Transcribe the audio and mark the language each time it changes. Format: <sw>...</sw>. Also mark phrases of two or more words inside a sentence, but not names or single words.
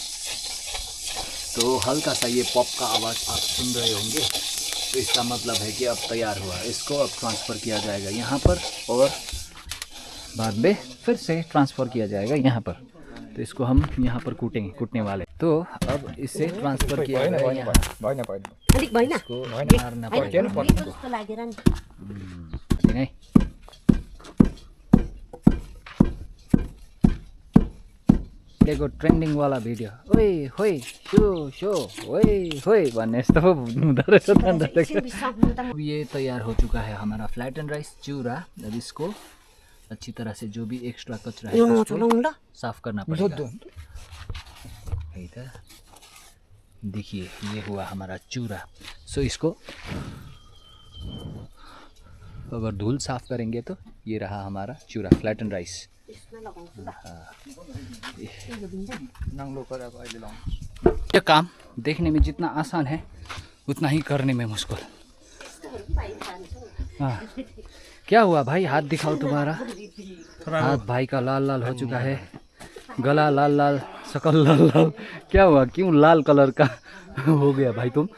<hi>तो हल्का सा ये पॉप का आवाज़ आप सुन रहे होंगे, तो इसका मतलब है कि अब तैयार हुआ। इसको अब ट्रांसफ़र किया जाएगा यहाँ पर और बाद में फिर से ट्रांसफ़र किया जाएगा यहाँ पर। तो इसको हम यहाँ पर कूटेंगे, कूटने वाले। तो अब इसे ट्रांसफर किया</hi> <ne>भएन</ne> <hi>गया</hi> <ne>भएन</ne> <hi>यहाँ।</hi> <ne>भएन भएन अलिक भएन</ne> <hi>इसको</hi> <ne>होइन।</ne> <hi>मारना</hi> <ne>होइन,</ne> <hi>पड़ेगा</hi> <ne>मेरो जस्तो लागेर नि</ne> <hi>ठीक है। देखो</hi> <ne>ट्रेन्डिङ वाला भिडियो ओए होए शो शो ओए होए भन्ने यस्तो हुँदो रहेछ त अन्त एकछिन बिसाउनु त</ne> <hi>अब ये तैयार हो चुका है हमारा</hi> <en>flat and rice</en> <hi>चूरा। अब इसको अच्छी तरह से जो भी एक्स्ट्रा कचरा है</hi> <ne>ल्याउनु</ne> <hi>उसको</hi> <ne>चलाउनु ल</ne> <hi>साफ करना पड़ेगा। है त? देखिए ये हुआ हमारा चूरा। सो इसको अगर धूल साफ करेंगे तो ये रहा हमारा चूरा</hi> <en>flat and rice.</en> <ne>यसमा लगाउँछु ल नाङ्लो गरेर अब अहिले लाउनु।</ne> <hi>ये काम देखने में जितना आसान है उतना ही करने में मुश्किल। हाँ क्या हुआ भाई, हाथ दिखाओ तुम्हारा। हाथ भाई का लाल लाल हो चुका है, गला लाल लाल, शकल लाल लाल। क्या हुआ, क्यों लाल कलर का हो गया भाई तुम?</hi>